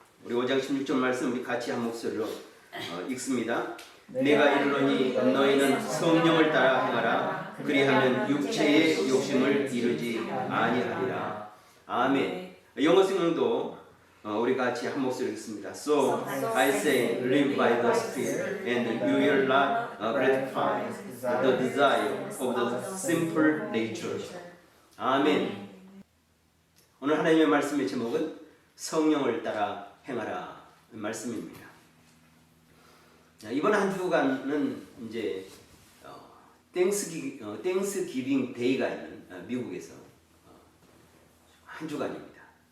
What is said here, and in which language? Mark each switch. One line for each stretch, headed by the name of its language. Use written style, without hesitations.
Korean: 우리 5장 16절 말씀 우리 같이 한 목소리로 읽습니다. 내가 이르노니 너희는 성령을 따라 행하라. 그리하면 육체의 욕심을 이루지 아니하리라. 아멘. 영어 성경도 우리 같이 한 목소리 읽습니다.
English: So I say, live by the Spirit, and you will not gratify the desire of the simple nature.
Korean: 아멘. 오늘 하나님의 말씀의 제목은 성령을 따라 행하라 말씀입니다. 이번 한 주간은 이제 땡스기빙 데이가 있는 미국에서 한 주간입니다.